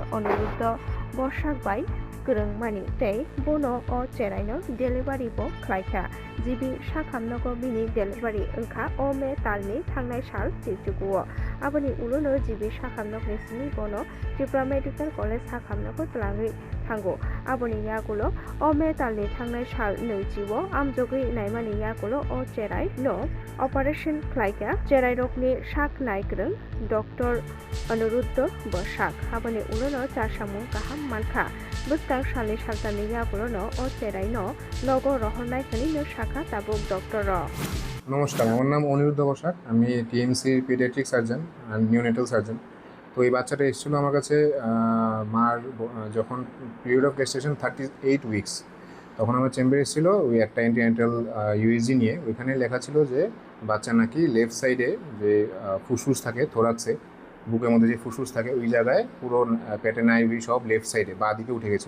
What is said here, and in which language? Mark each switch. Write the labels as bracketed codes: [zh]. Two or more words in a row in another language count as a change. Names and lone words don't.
[trp] Aniruddha Boshak Bai Kurungmani Tei Bono O Cherai no Delivery Bo Khlaika Jibi Shakhamnogo Bini Delivery Unka O Me Talni Thangnai Shal Jichukuo Aboni Ulono Jibi Shakhamnog Nisini Bono Tripura Medical College Shakhamnogo Tlangi Thango Aboni Yagulo O Me Talni Thangnai Shal Nujibo Amjogi Naimani Yagulo O Cherai no Operation Khlaika Cherai Rokni Shak Naikrung Dr. Aniruddha Boshak Aboni Ulono Chasamung Kaham Manka Bustang Shali Shaltani Yagulo O Cherai no Logo Rohonai Kanino Shaka Tabuk Dr. [bn] নমস্কার, আমার নাম অনিরুদ্ধ বসাক। আমি টিএমসির [en] pediatric surgeon [bn] আর [en] neonatal surgeon. [bn] তো এই বাচ্চাটা এসেছিলো আমার কাছে মার যখন [en] period of gestation 38 weeks, [bn] তখন আমার চেম্বারে এসেছিলো ওই একটা [en] antenatal USG [bn] নিয়ে। ওইখানে লেখা ছিল যে বাচ্চা নাকি [en] left side [bn] যে ফুসফুস থাকে, থোরাক্সে বুকের মধ্যে যে ফুসফুস থাকে ওই জায়গায় পুরো পেটে নাইভি সব [en] left side [bn] বাঁ দিকে উঠে গেছিলো।